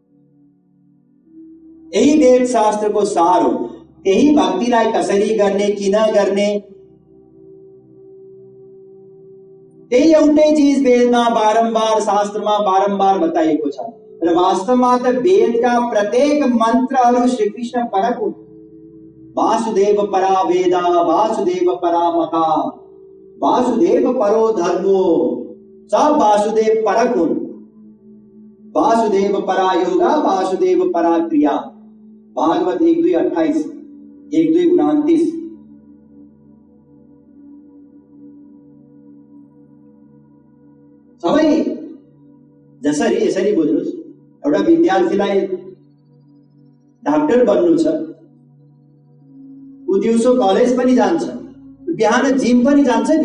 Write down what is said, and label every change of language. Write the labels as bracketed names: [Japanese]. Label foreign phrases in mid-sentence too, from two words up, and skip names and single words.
[Nepali] यही वेद शास्त्रको सार हो। त्यही भक्तिलाई कसरी गर्ने, किन गर्ने, त्यही एउटै चीज वेदमा बारम्बार, शास्त्रमा बारम्बार बताइएको छ र वास्तवमा त वेदका प्रत्येक मन्त्रहरू श्री कृष्ण परक हुन्। [Sanskrit] वासुदेव परा वेदा वासुदेव परा मता वासुदेव परो धर्मो। [Nepali] सब वासुदेव परक हुन्। [Sanskrit] वासुदेव परा योगा वासुदेव परा क्रिया। [Nepali] भागवत 1:2:28 1:2:29। जसरी यसरी बुझ्नुस्, एउटा विद्यार्थीलाई डाक्टर बन्नु छ, ऊ दिउँसो कलेज पनि जान्छ, बिहान जिम पनि जान्छ नि।